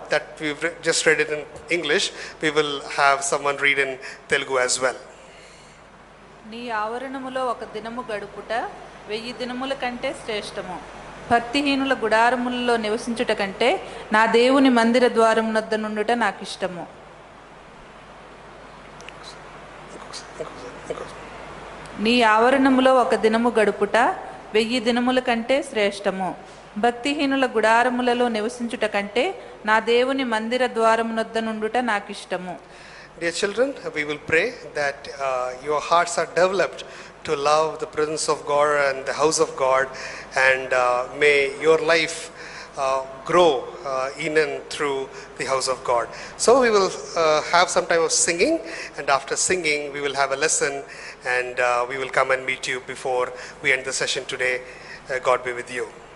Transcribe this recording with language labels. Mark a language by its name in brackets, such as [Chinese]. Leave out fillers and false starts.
[English] That we've just read it in English. We will have someone read in Telugu as well. [Telugu] నీ ఆవరణములో ఒక దినము గడుపుట 1000 దినముల కంటే శ్రేష్టము. భక్తిహీనుల గుడారములలో నివసించుట కంటే నా దేవుని మందిర ద్వారమునొద్ద నుండుట నాకు ఇష్టము. నీ ఆవరణములో ఒక దినము గడుపుట 1000 దినముల కంటే శ్రేష్టము. భక్తిహీనుల గుడారములలో నివసించుట కంటే నా దేవుని మందిర ద్వారమునొద్ద నుండుట నాకు ఇష్టము. [English] Dear children, we will pray that your hearts are developed to love the presence of God and the house of God, and may your life grow in and through the house of God. So we will have some time of singing, and after singing we will have a lesson, and we will come and meet you before we end the session today. God be with you.